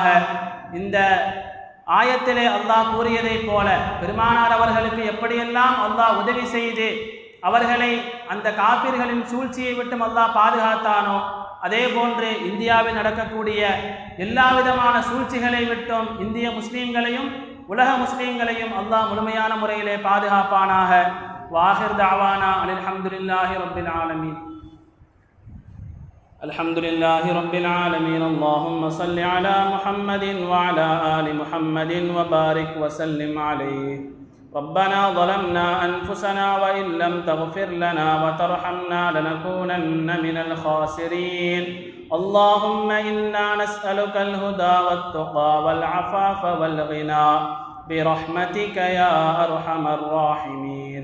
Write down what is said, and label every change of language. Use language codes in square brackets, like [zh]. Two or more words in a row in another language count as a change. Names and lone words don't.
[ta] இந்த ஆயத்திலே அல்லாஹ் கூறியதைப் போல பெருமானார் அவர்களுக்கு எப்படியெல்லாம் அல்லாஹ் உதவி செய்து அவர்களை அந்த காபிர்களின் சூழ்ச்சியை விட்டும் அல்லாஹ் பாதுகாத்தானோ, அதே போன்று இந்தியாவில் நடக்கக்கூடிய எல்லா விதமான சூழ்ச்சிகளை விட்டும் இந்திய முஸ்லீம்களையும் உலக முஸ்லீம்களையும் அல்லாஹ் முழுமையான முறையிலே பாதுகாப்பானாக. [ar] وآخر دعوانا الحمد لله رب العالمين. الحمد لله رب العالمين. اللهم صل على محمد وعلى آل محمد وبارك وسلم عليه. ربنا ظلمنا أنفسنا وإن لم تغفر لنا وترحمنا لنكونن من الخاسرين. اللهم إنا نسألك الهدى والتقى والعفاف والغنى برحمتك يا أرحم الراحمين.